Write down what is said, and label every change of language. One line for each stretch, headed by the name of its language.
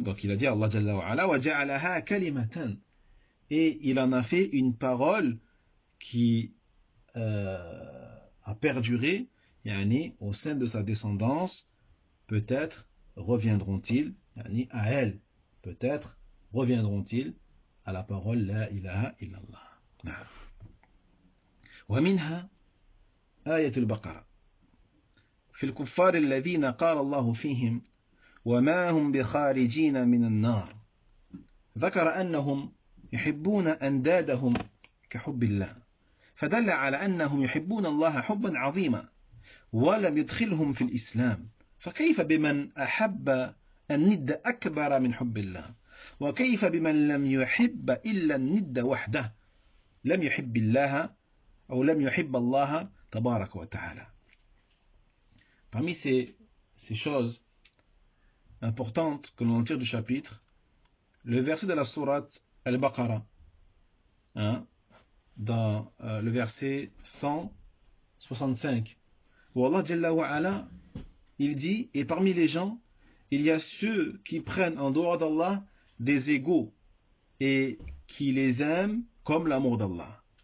French: Donc il a dit Allah Jalla wa Ala
Arabic: wa ja'alaha kalimatan,
French: et il en a fait une parole qui a perduré, yani, au sein de sa descendance. Peut-être reviendront-ils, yani, à elle, peut-être reviendront-ils à la parole La ilaha illallah.
Arabic: ومنها آية البقرة في الكفار الذين قال الله فيهم وما هم بخارجين من النار ذكر أنهم يحبون أندادهم كحب الله فدل على أنهم يحبون الله حبا عظيما ولم يدخلهم في الإسلام فكيف بمن أحب الند أكبر من حب الله وكيف بمن لم يحب إلا الند وحده لم يحب الله أو لم يحب الله تبارك وتعالى.
French: Parmi ces choses importantes que l'on tire du chapitre, le verset de la sourate Al-Baqarah, hein, dans le verset 165, où Allah Jalla wa Ala, il dit, et parmi les gens, il y a ceux qui prennent en dehors d'Allah des égaux et qui les aiment comme l'amour d'Allah.